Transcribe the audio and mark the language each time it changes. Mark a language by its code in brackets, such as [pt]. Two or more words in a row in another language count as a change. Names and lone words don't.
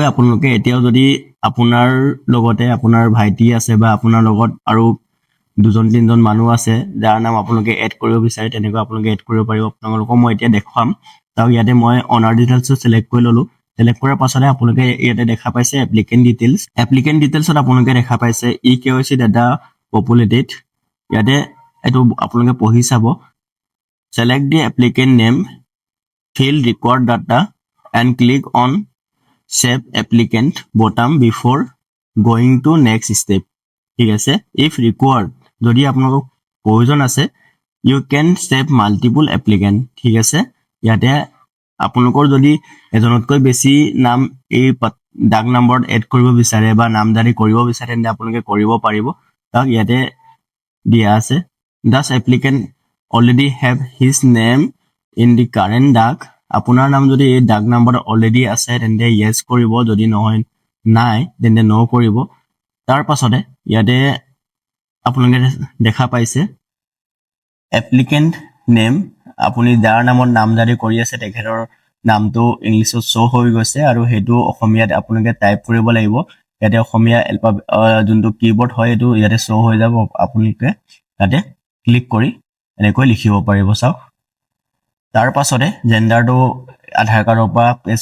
[as] আপোনালোকে এতিয়াও যদি আপোনাৰ লগতে আপোনাৰ ভাইটি আছে বা আপোনাৰ লগত আৰু দুজন তিনজন মানুহ আছে যাৰ নাম আপোনালোকে এড কৰিব বিচাৰে তেনেকৈ আপোনালোকে এড কৰিব পাৰিব আপোনালোকক মই এতিয়া দেখাম তাও ইয়াতে মই [en] owner details [as] সিলেক্ট কৰি ললো সিলেক্ট কৰাৰ পাছতে আপোনালোকে ইয়াতে দেখা পাইছে [en] applicant details [as] আপোনালোকে দেখা পাইছে [en] eKYC data populated [as] ইয়াতে এটো আপোনালোকে পঢ়ি চাব [en] select the applicant name fill required data and click on save applicant button before going to next step [as] ঠিক আছে [en] if required [as] যদি আপোনালোক প্ৰয়োজন আছে [en] you can save multiple applicant [as] ঠিক আছে ইয়াতে আপোনালোকৰ যদি এজনতকৈ বেছি নাম এই ডাক নম্বৰত এড কৰিব বিচাৰে বা নামজাৰি কৰিব বিচাৰে তেন্তে আপোনালোকে কৰিব পাৰিব তাক ইয়াতে দিয়া আছে [en] thus applicant already have his name in the current [as] ডাক আপোনাৰ নাম যদি এই ডাক নম্বৰত অলৰেডি আছে তেন্তে yes কৰিব যদি নহয় নাই তেন্তে no কৰিব তাৰ পাছতে ইয়াতে আপোনালোকে দেখা পাইছে [en] applicant name [as] আপুনি যাৰ নামত নামজাৰি কৰি আছে তেখেতৰ নামটো ইংলিছত শো হৈ গৈছে আৰু হেতু অসমীয়াত আপোনালোকে টাইপ কৰিব লাগিব ইয়াতে অসমীয়া যোনটো কিবোৰ্ড হয় এটো ইয়াতে শো হৈ যাব আপোনালোকে তাতে ক্লিক কৰি এনেকৈ লিখিব পাৰিব চাওক তাৰ পাছতে জেণ্ডাৰটো আধাৰ কাৰ্ডৰ পৰা প্লেচ